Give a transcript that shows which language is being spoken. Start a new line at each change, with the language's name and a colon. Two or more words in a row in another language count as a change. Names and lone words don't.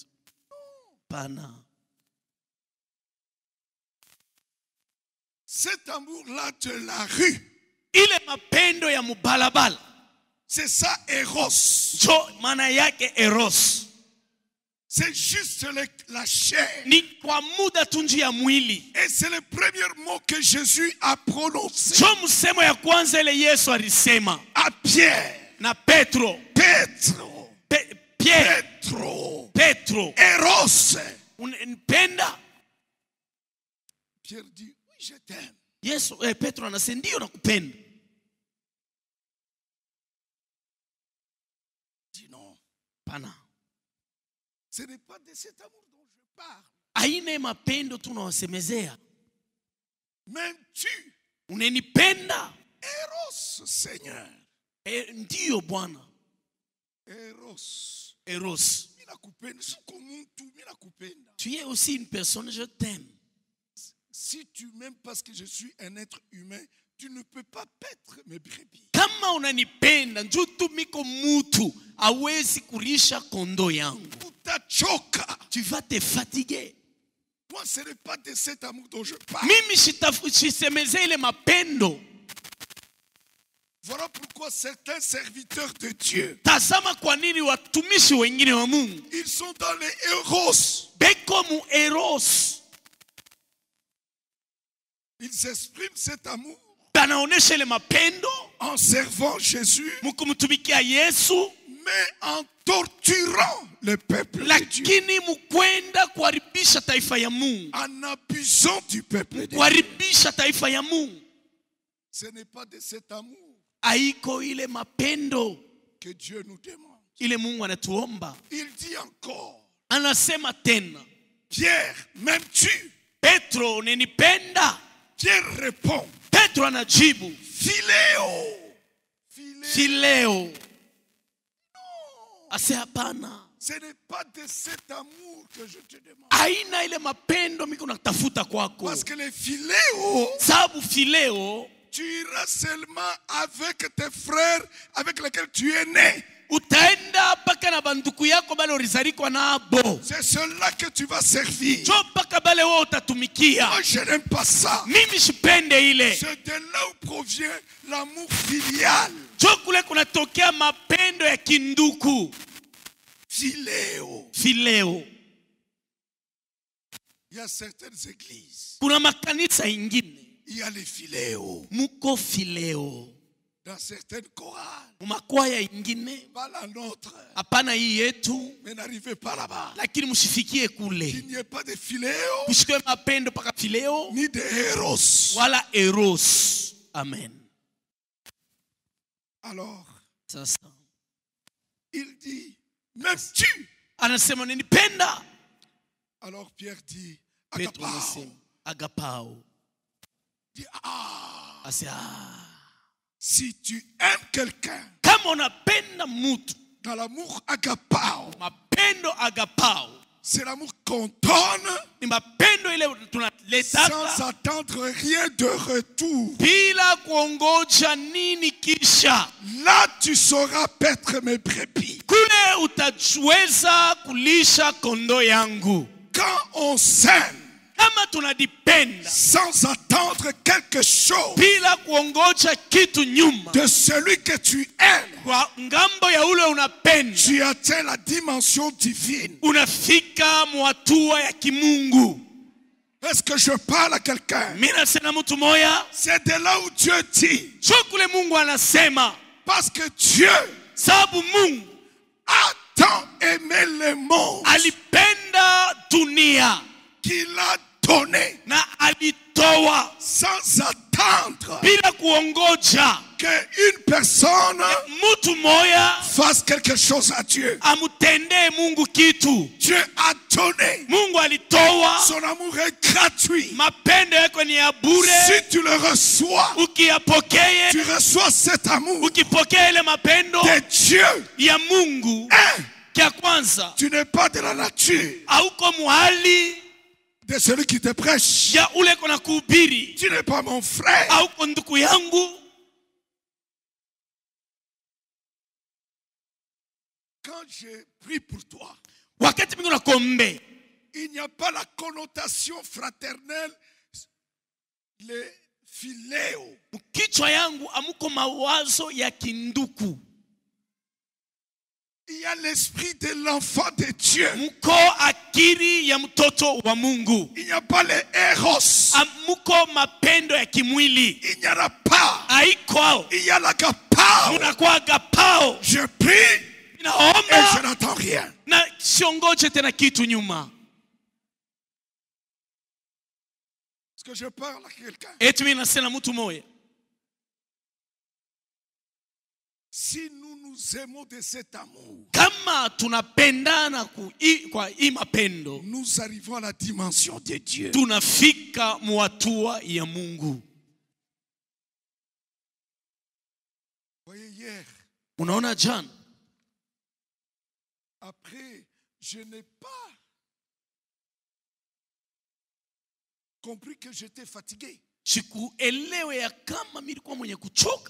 Swahili: Pana.
French: Cet amour-là de la rue,
Swahili: Ile mapendo ya mubalabala.
French: c'est ça, Eros.
Swahili: Jo maana yake eros.
French: C'est juste la chair.
Swahili: Ni kwa muda tunji ya mwili.
French: Et c'est le premier mot que Jésus a prononcé
Swahili: Jo msemo ya kwanza ile Yesu alisema.
French: à Pierre.
Swahili: Na Petro. Petro. Pierre. Petro. Petro. Eros. Unipenda?
French: Pierre dit, oui, je t'aime.
Swahili: Yesu, Petro anasema ndio nakupenda.
French: Dis non.
Swahili: Pana.
French: Ce n'est pas de cet amour dont je parle.
Swahili: Aina mapendo tunawasemezea.
French: M'aimes-tu?
Swahili: Unanipenda?
French: Eros, Seigneur.
Swahili: Ndio Bwana. Eros. Eros.
French: Tu es aussi une personne, je t'aime. Si tu m'aimes parce que je suis un être humain, tu ne peux pas paître mes brebis.
Swahili: Kama unanipenda, njoo tu miko mutu, hawezi kulisha kondoo yangu. Utachoka.
French: Tu vas te fatiguer. Moi, ce n'est pas de cet amour dont je parle.
Swahili: Mimi shisemeze ile mapendo.
French: Voilà pourquoi certains serviteurs de Dieu,
Swahili: tazama kwa nini watumishi wengine wa Mungu,
French: ils sont dans les eros.
Swahili: beko mu eros.
French: Ils expriment cet amour
Swahili: Banaonesha ile mapendo
French: en servant Jésus,
Swahili: mkumtumikia Yesu,
French: mais en torturant le peuple de Dieu,
Swahili: lakini mukwenda kuharibisha taifa ya Mungu,
French: en abusant du peuple de Dieu.
Swahili: kuharibisha taifa ya Mungu.
French: Ce n'est pas de cet amour
Swahili: Haiko ile mapendo
French: que Dieu nous demande.
Swahili: ile Mungu anatuomba.
French: Il dit encore,
Swahili: Anasema tena,
French: Pierre, m'aimes-tu?
Swahili: Petro, unanipenda?
French: Pierre répond,
Swahili: Petro anajibu, Philéo. Phileo. Ase hapana.
French: Ce n'est pas de cet amour que je te demande.
Swahili: Aina ile mapendo miko natafuta kwako.
French: Parce que les philéos,
Swahili: Sababu Phileo,
French: tu iras seulement avec tes frères avec lesquels tu es né.
Swahili: utaenda paka na banduku yako bale ulizarikwa nabo.
French: C'est cela que tu vas servir.
Swahili: Jo paka bale wewe utatumikia.
French: Moi, je n'aime pas ça.
Swahili: Mimi sipende ile.
French: C'est de là où provient l'amour filial.
Swahili: Jo kule kunatokea mapendo ya kinduku. Philéo. Phileo.
French: Il y a certaines églises,
Swahili: Kuna makanisa ingine
French: il y a les philéos.
Swahili: muko Phileo.
French: Dans certaines chorales,
Swahili: Mumakwaya ingine
French: pas la nôtre,
Swahili: hapana hii yetu,
French: mais n'arrivez pas là-bas.
Swahili: lakini msifikie kule.
French: Qu'il n'y ait pas de philéos
Swahili: Kusikwe mapendo paka Phileo
French: ni de héros.
Swahili: wala eros. Amen.
French: Alors,
Swahili: Sasa
French: il dit, m'aimes-tu?
Swahili: anasema unanipenda?
French: Alors Pierre dit,
Swahili: Petro agapao. anasema agapao.
French: Dit,
Swahili: Asa
French: si tu aimes quelqu'un
Swahili: kama unapenda mtu,
French: dans l'amour agapao,
Swahili: mapendo agapao
French: c'est l'amour qu'on donne
Swahili: ni mapendo ile
French: sans
Swahili: tunaletaka
French: attendre rien de retour.
Swahili: bila kuongoja nini kisha.
French: Là, tu sauras paître mes brebis.
Swahili: Kule utaweza kulisha kondoo yangu.
French: Quand on s'aime
Swahili: Kama tunadipenda
French: sans attendre quelque chose
Swahili: bila kuongoja kitu nyuma
French: de celui que tu aimes,
Swahili: kwa ngambo ya ule unapenda,
French: tu atteins la dimension divine.
Swahili: unafika mwatua ya kimungu.
French: Est-ce que je parle à quelqu'un?
Swahili: Mimi nasema mtu moya,
French: C'est de là où Dieu dit,
Swahili: kule Mungu anasema,
French: parce que Dieu
Swahili: sababu Mungu
French: a tant aimé le monde
Swahili: alipenda dunia
French: qu'il a donné
Swahili: na alitoa
French: sans attendre attendre
Swahili: bila kuongoja
French: qu'une personne
Swahili: mtu moya
French: fasse quelque chose à Dieu.
Swahili: amutendee Mungu kitu.
French: Dieu a donné.
Swahili: Mungu alitoa,
French: Son amour est gratuit.
Swahili: mapendo yako ni ya bure.
French: Si tu le reçois,
Swahili: Ukiyapokea,
French: tu reçois cet amour
Swahili: ukipokea ile mapendo
French: de Dieu.
Swahili: ya Mungu, kia kwanza
French: Tu n'es pas de la nature
Swahili: hauko muhali
French: de celui qui te prêche.
Swahili: ya ule kona kuhubiri,
French: Tu n'es pas mon frère.
Swahili: hauko ndugu yangu.
French: Quand je prie pour toi,
Swahili: Wakati mingi nakombe,
French: il n'y a pas la connotation fraternelle, les philéo.
Swahili: kichwa yangu amuko mawazo ya kinduku.
French: Il y a l'esprit de l'enfant de Dieu.
Swahili: Muko akiri ya mtoto wa Mungu.
French: Il n'y a pas les héros.
Swahili: Amuko mapendo ya kimwili.
French: Il n'y en a pas.
Swahili: Haiko.
French: Il y a la capao.
Swahili: Munakuwa agapao.
French: Je prie et je
Swahili: Naomba
French: n'attends rien.
Swahili: na siongoje tena kitu nyuma.
French: Est-ce que je parle à quelqu'un?
Swahili: Eti mimi nasema mtu moya.
French: Si nous nous aimons de cet amour,
Swahili: Kama tunapendana kwa hii mapendo,
French: nous arrivons à la dimension de Dieu.
Swahili: tunafika muhatua ya Mungu.
French: Voyez, hier,
Swahili: Unaona jana,
French: après, je n'ai pas compris que j'étais fatigué.
Swahili: sikuelewe ya kama nilikuwa mwenye kuchoka.